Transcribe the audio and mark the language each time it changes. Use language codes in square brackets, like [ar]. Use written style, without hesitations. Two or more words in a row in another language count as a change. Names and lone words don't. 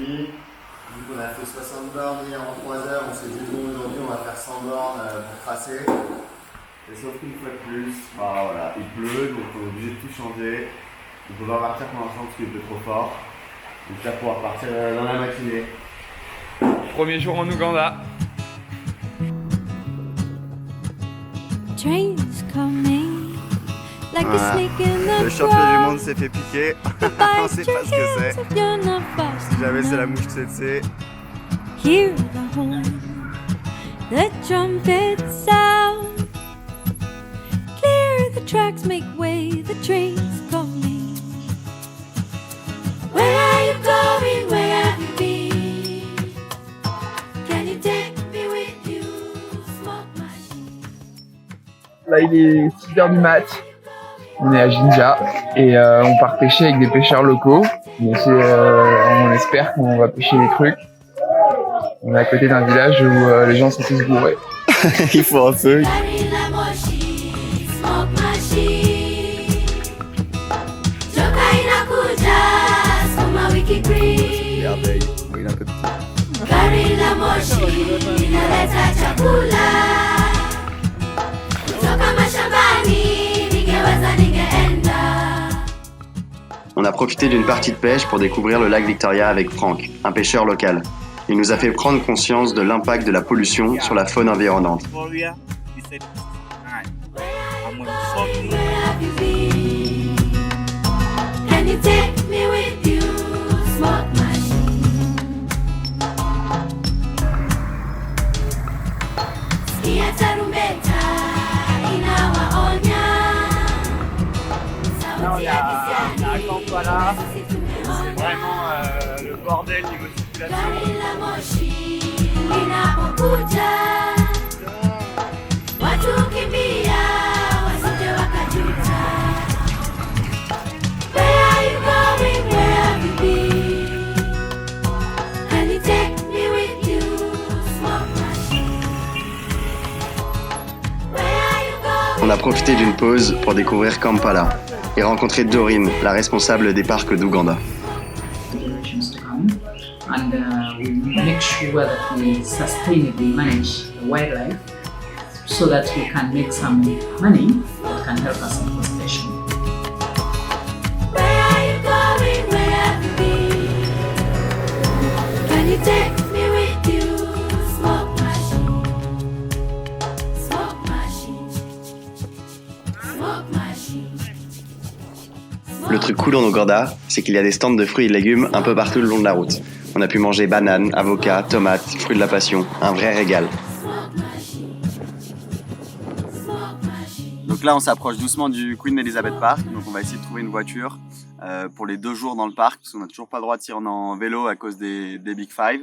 [fr] Vu qu'on a fait 60 bornes hier en 3 heures, on s'est dit bon, aujourd'hui on va faire 100 bornes pour tracer. Et sauf qu'une fois de plus, bah voilà, il pleut, donc on est obligé de tout changer. On peut pas partir pour l'instant parce qu'il pleut trop fort. Donc là, pouvoir partir dans la matinée. Premier jour en Ouganda. [en] Trains coming like a [fr] Voilà. [en] snake in the [fr] Le champion du [en] grass. [fr] monde s'est fait piquer. [en] Bite [fr] On sait [en] your [fr] pas ce que [en] hands [fr] c'est. [en] if you're not fast. [fr] Si jamais c'est la mouche tsetse. [en] Hear the horn, the trumpet sound. Clear the tracks, make way, the train's coming. Where are you going? Where have you been? Can you take me with you? Smoke machine. [fr] Là, il est 6h du mat. On est à Jinja et on part pêcher avec des pêcheurs locaux. Donc on espère qu'on va pêcher des trucs. On est à côté d'un village où les gens sont tous bourrés. Il faut un feu. [en] Carry [sw] la moshi, [en] smoke machine. [sw] Joka inakuja, sukuma wiki green. [fr] Regardez, il est un peu petit. [sw] Gari la moshi, inaleta chakula. Kutoka mashambani, ningeweza ningeenda. [fr] On a profité d'une partie de pêche pour découvrir le lac Victoria avec Franck, un pêcheur local. Il nous a fait prendre conscience de l'impact de la pollution sur la faune environnante. [en] Victoria, he said, "Alright, I'm gonna Where fuck you." have you been? Can you take me with you? Smoke machine. [sw] Sikia tarumbeta inawaonya. Sauti ya kisiani. [fr] Kampala, c'est vraiment le bordel niveau circulation. [sw] Gari la moshi linapokuja, watu kimbia wasije wakajuta. [en] Where are you going? Where have you been? Can you take me with you? Smoke machine. Where are you going? [fr] On a profité d'une pause pour découvrir Kampala et rencontrer Dorine, la responsable des parcs d'Ouganda. [en] generations to come, and we make sure that we sustainably manage the wildlife so that we can make some money that can help us in conservation. Where are you going? Where have you been? Can you take me with you? Smoke machine. Smoke machine. Smoke machine. [fr] Le truc cool en Ouganda, c'est qu'il y a des stands de fruits et de légumes un peu partout le long de la route. On a pu manger bananes, avocats, tomates, fruits de la passion, un vrai régal. [en] Smoke machine. Smoke machine. [fr] Donc là, on s'approche doucement du Queen Elizabeth Park. Donc on va essayer de trouver une voiture pour les 2 jours dans le parc, parce qu'on n'a toujours pas le droit de s'y rendre en vélo à cause des Big Five.